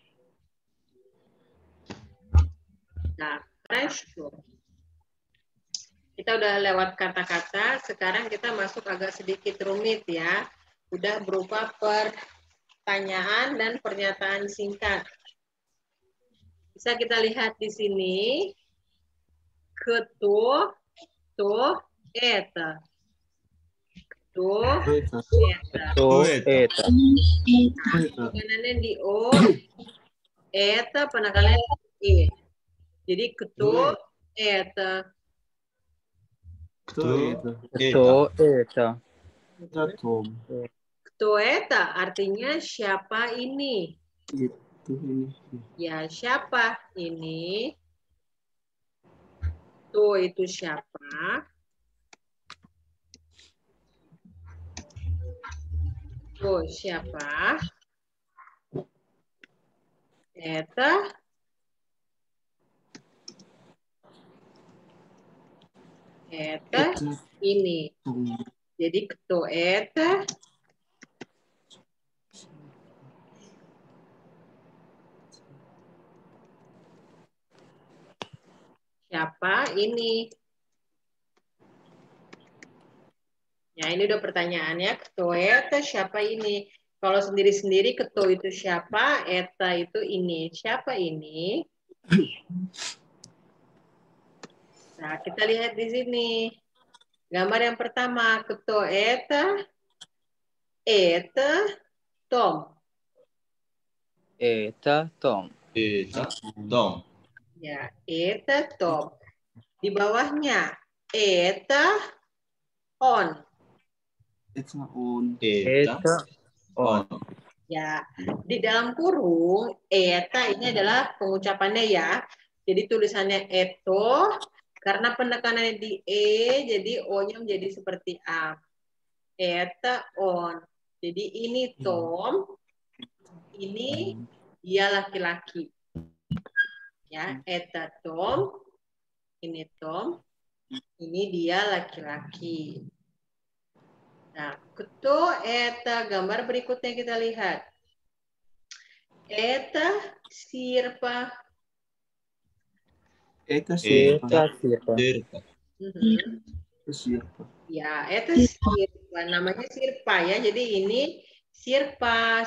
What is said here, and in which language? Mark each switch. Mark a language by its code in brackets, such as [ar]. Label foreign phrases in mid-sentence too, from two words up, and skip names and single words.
[id] Nah, kita udah lewat kata-kata, sekarang kita masuk agak sedikit rumit ya. Udah berupa pertanyaan dan pernyataan singkat. Bisa kita lihat di sini. [ru] Кто это? Кто это? [id] Penekanan di O, eta penekanan di E. Jadi [ru] кто это? Кто это [id] artinya siapa ini? Ya, siapa ini? Tuh itu siapa? Tuh siapa? Eta ini. Jadi [ru] кто это? [id] Siapa ini? Ya, ini udah pertanyaannya. [ru] Кто это? [id] Siapa ini? Kalau sendiri-sendiri, кто itu siapa? Eta itu ini. Siapa ini? Nah, kita lihat di sini. Gambar yang pertama, [ru] кто это? Это Tom. Это Tom. Ya, это Tom. [id] Di bawahnya, [ru] это он. [en] It's on. [ru] Это он. [id] Ya, di dalam kurung, eta ini adalah pengucapannya ya. Jadi tulisannya eto, karena penekanannya di E, jadi O-nya menjadi seperti A. [ru] Это он. [id] Jadi ini Tom, ini dia laki-laki. Ya, eta Tom, ini Tom, ini dia laki-laki. Nah, [ru] кто это [id] gambar berikutnya kita lihat. [ru] Это сирпа. Это Eta sirpa. Sirpa. Sirpa. [id] Ya, itu sirpa. Namanya sirpa ya. Jadi ini sirpa.